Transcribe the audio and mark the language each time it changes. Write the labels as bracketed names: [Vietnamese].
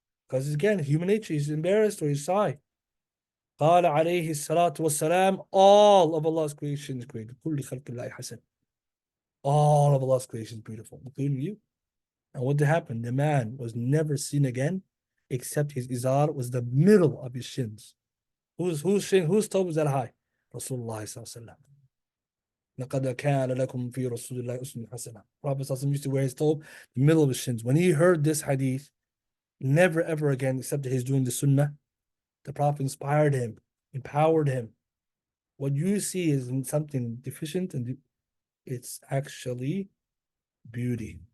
[English] Because again, human nature, he's embarrassed or he's shy. [Arabic] قال عليه الصلاة والسلام, [English] all of Allah's creation is great. [Arabic] كل خلق الله حسن. [English] All of Allah's creation is beautiful, including you. And what happened? The man was never seen again, except his izar was the middle of his shins. Whose toe was that high? Rasulullah sallallahu alaihi wasallam. [Arabic] لقد كان لكم في رسول الله أسوة حسنة. [English] Prophet used to wear his toe the middle of his shins. When he heard this hadith, never ever again, except that he's doing the sunnah, the Prophet inspired him, empowered him. What you see is something deficient, and it's actually beauty.